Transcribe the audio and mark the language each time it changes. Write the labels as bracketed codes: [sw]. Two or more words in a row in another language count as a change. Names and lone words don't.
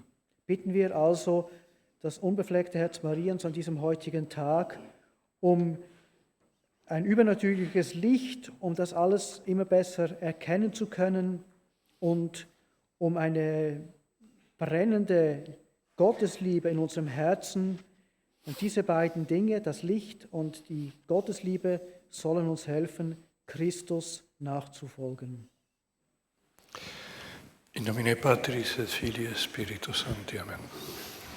[de] Bitten wir also das unbefleckte Herz Mariens an diesem heutigen Tag um ein übernatürliches Licht, um das alles immer besser erkennen zu können und um eine brennende Gottesliebe in unserem Herzen. Und diese beiden Dinge, das Licht und die Gottesliebe, sollen uns helfen, Christus nachzufolgen. [la] In nomine Patris et Filii et Spiritus Sancti. Amen.